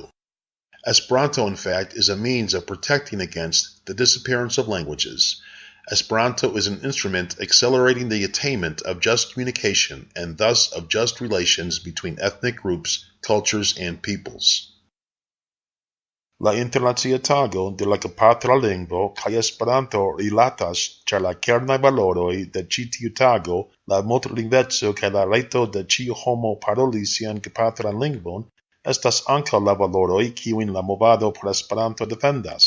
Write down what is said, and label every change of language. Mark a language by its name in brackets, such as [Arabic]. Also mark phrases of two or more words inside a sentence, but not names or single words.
[English] Esperanto, in fact, is a means of protecting against the disappearance of languages. Esperanto is an instrument accelerating the attainment of just communication and thus of just relations between ethnic groups, cultures, and peoples. [Esperanto] La Internacia Tago de la Gepatra Lingvo kaj Esperanto rilatas ĉar la kernaj valoroj de ĉi tiu tago, la multlingveco kaj la rajto de ĉiu homo paroli sian gepatran lingvon, estas ankaŭ la valoroj kiujn la movado por Esperanto defendas.